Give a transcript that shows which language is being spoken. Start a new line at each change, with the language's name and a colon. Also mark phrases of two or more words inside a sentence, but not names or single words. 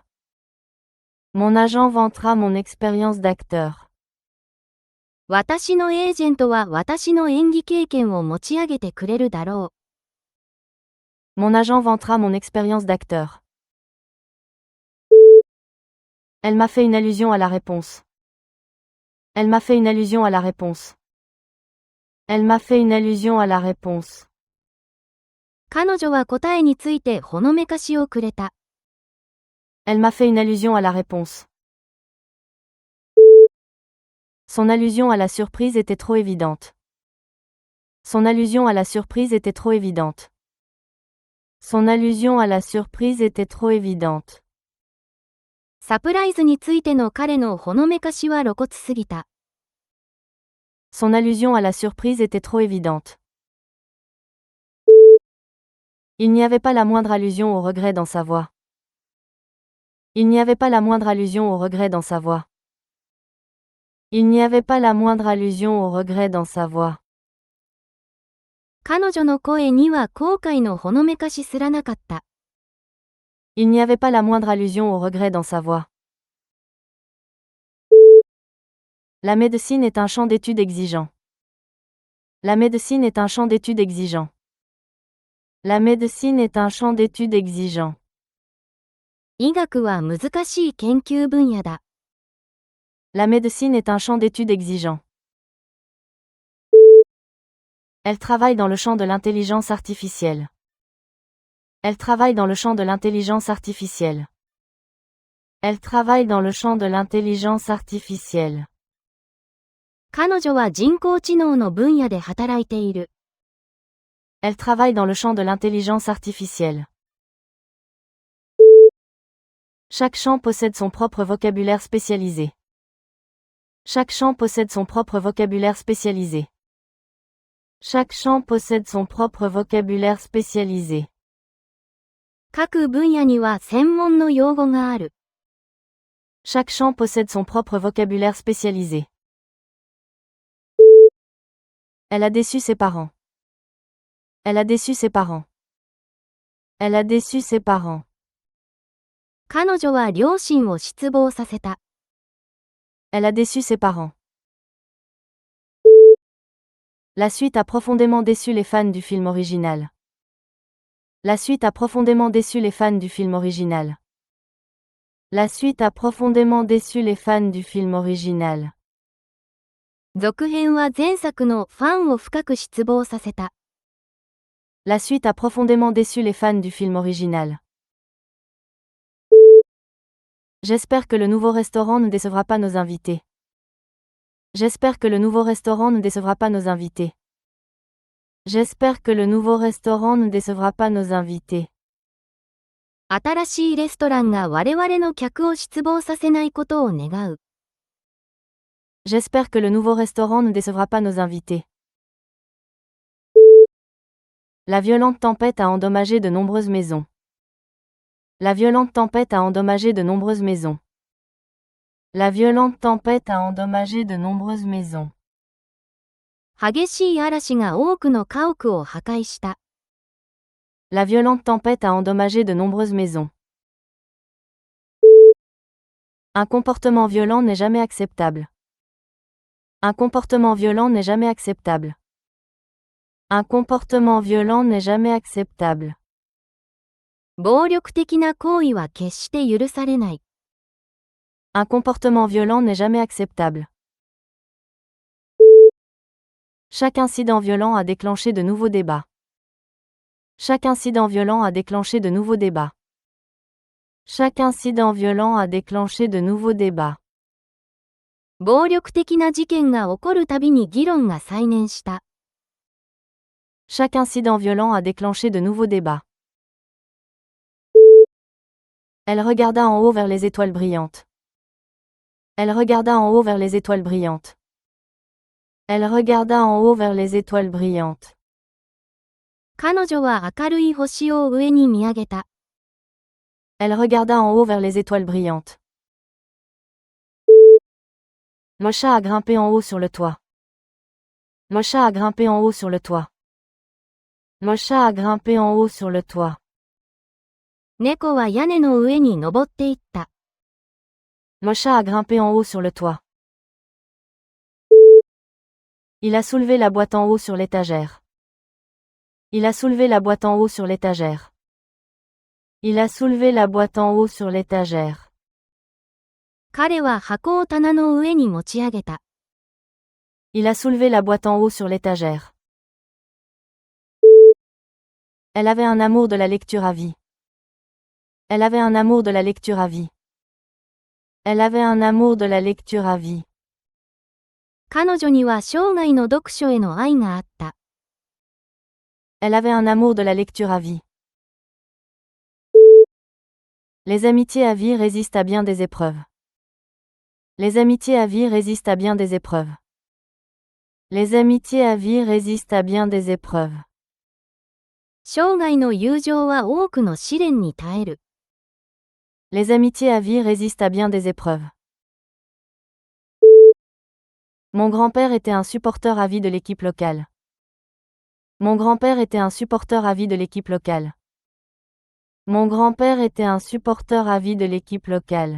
French: Mon agent vantera mon expérience d'acteur.
Japanese: 私のエージェントは私の演技経験を持ち上げてくれるだろう。
French: Mon agent vantera mon expérience d'acteur. Elle m'a fait une allusion à la réponse. Elle m'a fait une allusion à la réponse. Elle m'a fait une allusion à la réponse.
Japanese: 彼女は答えについてほのめかしをくれた。
French: Elle m'a fait une allusion à la réponse. Son allusion à la surprise était trop évidente. Son allusion à la surprise était trop évidente. Son allusion à la surprise était trop évidente.
Japanese: サプライズについての彼のほのめかしは露骨すぎた。
French: Son allusion à la surprise était trop évidente. Il n'y avait pas la moindre allusion au regret dans sa voix. Il n'y avait pas la moindre allusion au regret dans sa voix. Il n'y avait pas la moindre allusion au regret dans sa voix.
Japanese: 彼女の声には後悔のほのめかしすらなかった。
French: Il n'y avait pas la moindre allusion au regret dans sa voix. La médecine est un champ d'études exigeant. La médecine est un champ d'études exigeant. La médecine est un champ d'études exigeant.
Japanese: 医学は難しい研究分野だ。
French: La médecine est un champ d'études exigeant. Elle travaille dans le champ de l'intelligence artificielle. Elle travaille dans le champ de l'intelligence artificielle. Elle travaille dans le champ de l'intelligence artificielle.
Japanese: 彼女は人工知能の分野で働いている。
French: Elle travaille dans le champ de l'intelligence artificielle. Chaque champ possède son propre vocabulaire spécialisé. Chaque champ possède son propre vocabulaire spécialisé. Chaque champ possède son propre vocabulaire spécialisé.
Japanese: 各分野には専門の用語がある。
French: Chaque champ possède son propre vocabulaire spécialisé. Elle a déçu ses parents. Elle a déçu ses parents. Elle a déçu ses parents.
Japanese: 彼女は両親を失望させた。
French: Elle a déçu ses parents. La suite a profondément déçu les fans du film original. La suite a profondément déçu les fans du film original. La suite a profondément déçu les fans du film original.
Japanese: 続編は前作のファンを深く失望させた。
French: La suite a profondément déçu les fans du film original. J'espère que le nouveau restaurant ne décevra pas nos invités. J'espère que le nouveau restaurant ne décevra pas nos invités. J'espère que le nouveau restaurant ne décevra pas nos invités.
Japanese: 新しいレストランが我々の客を失望させないことを願う。
French: J'espère que le nouveau restaurant ne décevra pas nos invités. La violente tempête a endommagé de nombreuses maisons. La violente tempête a endommagé de nombreuses maisons. La violente tempête a endommagé de nombreuses maisons.
Japanese: 激しい嵐が多くの家屋を破壊した。
French: La violente tempête a endommagé de nombreuses maisons. Un comportement violent n'est jamais acceptable. Un comportement violent n'est jamais acceptable. Un comportement violent n'est jamais acceptable.
Japanese: 暴力的な行為は決して許されない。
French: Un comportement violent n'est jamais acceptable. Chaque incident violent a déclenché de nouveaux débats. Chaque incident violent a déclenché de nouveaux débats. Chaque incident violent a déclenché de nouveaux débats.
Japanese: 暴力的な事件が起こるたびに議論が再燃した。
French: Chaque incident violent a déclenché de nouveaux débats. Elle regarda en haut vers les étoiles brillantes. Elle regarda en haut vers les étoiles brillantes. Elle regarda en haut vers les étoiles brillantes.
Japanese: 彼女は明るい星を上に見上げた。
French: Elle regarda en haut vers les étoiles brillantes. Mosha a grimpé en haut sur le toit. Mosha a grimpé en haut sur le toit. Mosha a grimpé en haut sur le toit.
Japanese: 猫は屋根の上に登っていった。
French: Mosha a grimpé en haut sur le toit. Il a soulevé la boîte en haut sur l'étagère. Il a soulevé la boîte en haut sur l'étagère. Il a soulevé la boîte en haut sur l'étagère.
Japanese: 彼は箱を棚の上に持ち上げた。
French: Il a soulevé la boîte en haut sur l'étagère. Elle avait un amour de la lecture à vie. Elle avait un amour de la lecture à vie. Elle avait un amour de la lecture à vie.
Japanese: 彼女には生涯の読書への愛があった。
French: Elle avait un amour de la lecture à vie. Les amitiés à vie résistent à bien des épreuves. Les amitiés à vie résistent à bien des épreuves. Les amitiés à vie résistent à bien des épreuves.
Japanese: 生涯の友情は多くの試練に耐える。
French: Les amitiés à vie résistent à bien des épreuves. Mon grand-père était un supporter à vie de l'équipe locale. Mon grand-père était un supporter à vie de l'équipe locale. Mon grand-père était un supporter à vie de l'équipe locale.